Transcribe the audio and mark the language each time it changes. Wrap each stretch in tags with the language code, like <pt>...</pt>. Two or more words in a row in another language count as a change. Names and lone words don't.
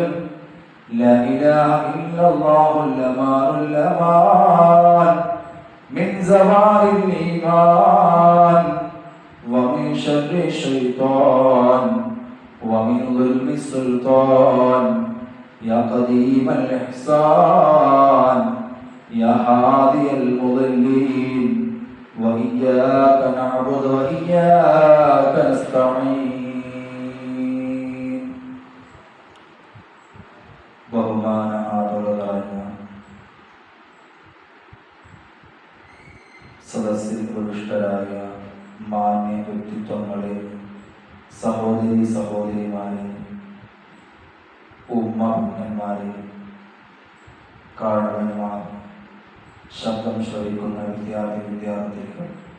<ar>لا إله إلا الله الأمان من زوال الإيمان ومن شر الشيطان ومن ظلم السلطان. يا قديم الإحسان يا هادي المضلين وإياك نعبد وإياك نستعين.</ar> <ml>ബഹുമാന ആദരവായ സദസ്സിൽ പ്രവിഷ്ടരായ മാന്യ വ്യക്തിത്വങ്ങളെ, സഹോദരിമാരെ, ഉമ്മമാരെ, കാരണവന്മാർ, ശബ്ദം ശ്രവിക്കുന്ന വിദ്യാർത്ഥികൾ,</ml>